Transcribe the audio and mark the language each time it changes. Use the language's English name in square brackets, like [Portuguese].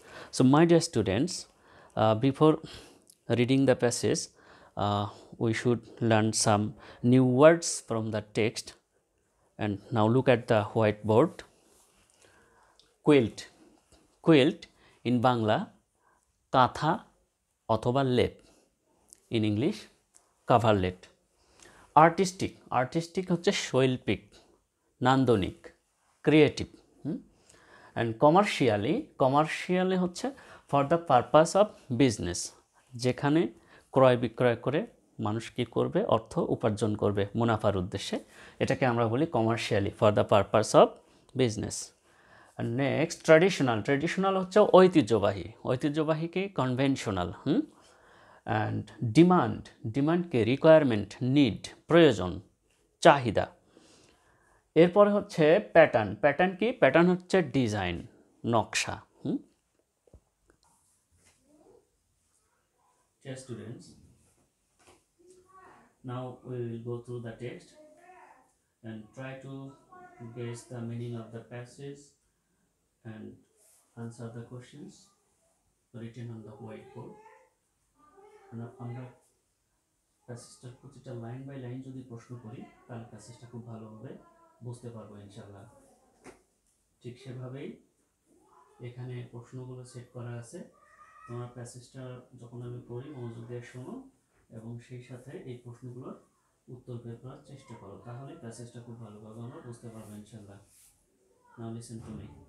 [English] So my dear students, before reading the passage, we should learn some new words from the text. And now look at the whiteboard. Quilt. Quilt in Bangla, Katha [Bangla] অথবা লেপ, [English] in English coverlet. [Bangla] Artistic, artistic হচ্ছে শৈল্পিক, নান্দনিক, creative. [English] and commercially [Bangla] হচ্ছে [English] for the purpose of business, [Bangla] যেখানে ক্রয় বিক্রয় করে মানুষ কী করবে, অর্থ উপার্জন করবে মুনাফার উদ্দেশ্যে, এটাকে আমরা বলি commercially, for the purpose of business. Next traditional হচ্ছে ঐতিহ্যবাহীকে কনভেনশনাল। অ্যান্ড ডিমান্ডকে রিকোয়ারমেন্ট, নিড, প্রয়োজন, চাহিদা। এরপরে হচ্ছে প্যাটার্ন কি? প্যাটার্ন হচ্ছে ডিজাইন, নকশা। [English] Dear students, now we will go through the text and try to guess the meaning of the passage and answer the questions written on the whiteboard. [Bangla] আমরা প্যাসেজটার প্রতিটা line by line যদি প্রশ্ন করি তাহলে প্যাসেজটা খুব ভালোভাবে বুঝতে পারবো ইনশাআল্লাহ। ঠিক সেভাবেই এখানে প্রশ্নগুলো সেট করা আছে। তোমরা প্যাসেজটা যখন আমি পড়ি মনোযোগ দিয়ে শোনো এবং সেই সাথে এই প্রশ্নগুলোর উত্তর বের করার চেষ্টা করো, তাহলে প্যাসেজটা খুব ভালোভাবে আমরা বুঝতে পারবো ইনশাআল্লাহ। [English] Now listen to me.